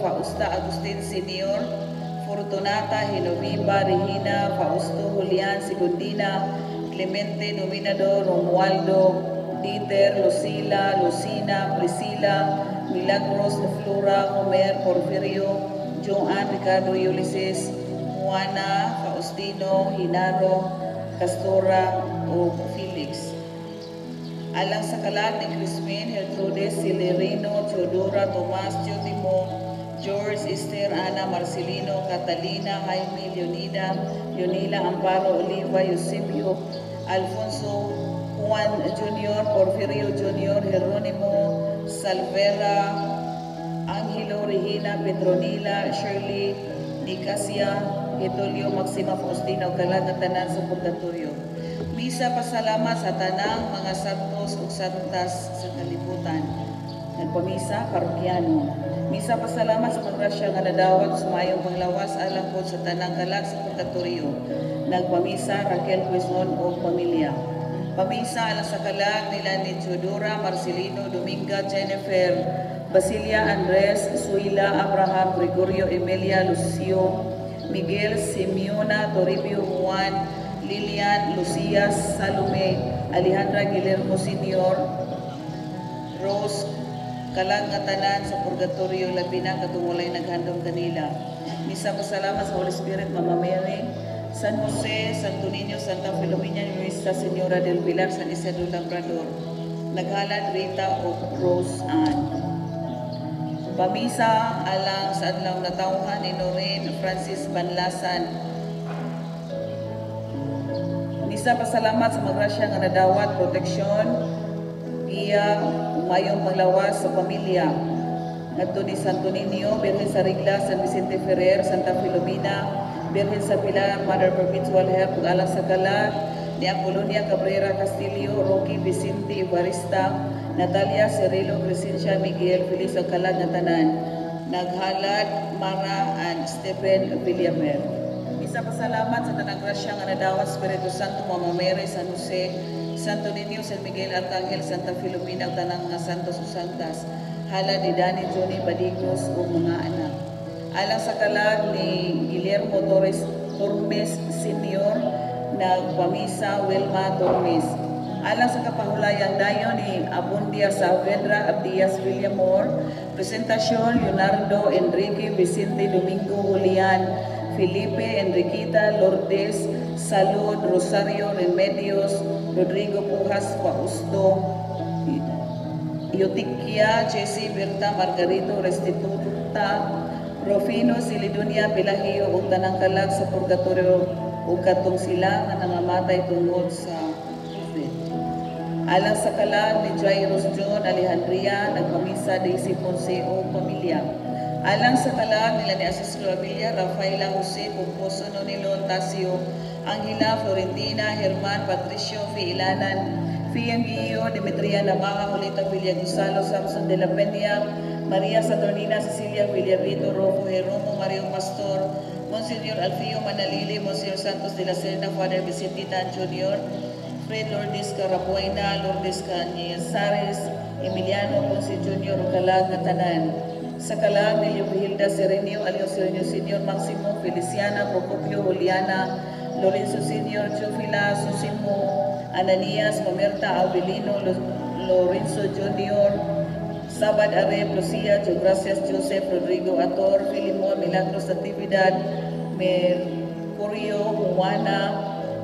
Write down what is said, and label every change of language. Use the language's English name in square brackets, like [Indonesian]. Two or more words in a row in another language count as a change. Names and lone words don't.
[Cebuano] Fausta Agustin Senior, Fortunata Genoviva Regina Fausto Julian Sigundina, Clemente Nominador Romualdo, Dieter Lucila, Lucina, Priscila, Milagros Flora, Homer Porfirio, Joan Ricardo Ulysses, Juana, Faustino, Hinaro, Castora o Felix. Alang sa kalag ni Crispin, Gertrudes, Celerino, Teodora, Tomas, Jotimo, George, Esther, Ana, Marcelino, Catalina, Jaime, Leonida, Leonila, Amparo, Oliva, Eusebio, Alfonso, Juan Jr., Porfirio Jr., Jeronimo, Salvera, Angelo, Regina, Petronila, Shirley, Nicasia, Getulio Maxima Faustina o kalagatanan sa purgatorio. Misa pasalamat sa tanang mga santos o santas sa kalibutan. Nagpamisa parokyano. Misa pasalamat sa paggrasya nga nadawat sa mayong panglawas alang po sa tanang kalag sa purgatorio. Nagpamisa Raquel Quezon o pamilya. Pamisa alang sa kalag nila ni Teodora, Marcelino, Dominga, Jennifer, Basilia, Andres, Suila, Abraham, Gregorio, Emilia, Lucio, Miguel, Simeona, Toribio, Juan, Lilian, Lucia, Salome, Alejandra Guillermo Sr., Rose, kalag nga tanan sa purgatorio, labi na katungulay naghandong kanila. Misa pasalamat sa Holy Spirit, Mama Mary, San Jose, Santo Niño, Santa Filomena, Nuestra Señora del Pilar, San Isidro Labrador, naghalad Rita o Rose Ann. Pamisa alang sa adlaw natawhan ni Noreen Francis Banlasan. Misa pasalamat sa magrasya nga nadawat, proteksyon, iya, umayong panglawas sa pamilya. Ngadto ni Santo Niño, Birhen sa Rigla, San Vicente Ferrer, Santa Filomena, Birhen sa Pilar, Mother Perpetual Help, alang sa kalag ni Apolonia Cabrera Castillo, Rocky Vicente Ibarista, Natalia Cirilo Crescencia Miguel Feliz o kalag na tanan, naghalad Mara and Stephen Villamer. Misa pasalamat sa tanang grasya nga nadawat Espiritu Santo, Mama Mary, San Jose, Santo Niño, San Miguel Arcangel, Santa Filomena, tanang mga santos o santas, halad ni Dani Johnny Badigos o mga anak. Alang sa kalag ni Guillermo Torres Tormes Senior, nagpamisa Wilma Tormes. Alang sa kapahulayang dayon ni Abundia Saavedra Abdias Villamor, presentasyon Leonardo Enrique Vicente Domingo Julian, Felipe Enriquita Lourdes Salud Rosario Remedios Rodrigo Pujas Fausto Yotikia Jesse Berta Margarito Restituta Rufino Silidonia Pilahio ug tanang kalag sa purgatorio ug katong sila nga nangamatay tungod sa alang sa kalag ni Jairus John Alejandria, nagpamisa Daisy Ponce o pamilya. Alang sa kalag nila ni Asislo Abilia, Rafaela Jose, Pomposo Nonilon Tasio, Angela Florentina, Herman Patricio Filanan, Gio, Demetria Namaha, Julita Villagusalo, Samson de la Peña, María Saturnina, Cecilia Villarrito, Rojo Jeromo, Mario Pastor, Monseñor Alfio Manalili, Monseñor Santos de la Serna, Father Vicentita Junior, Fred Lourdes Carapuena, Lourdes Cañizares, Emiliano Ponce Junior, Calag Natanan. Sa Calag, Nelio Hilda Serenio, Alio Serenio Senior, Maximo Feliciana, Procopio Juliana, Lorenzo Senior, Chufila, Susimo, Ananias, Mamerta, Avelino, Lorenzo Junior, Sabad Arep, Lucia, Gracias, Joseph, Rodrigo Ator, Filimon, Milagros Natividad, Mercurio, Juana,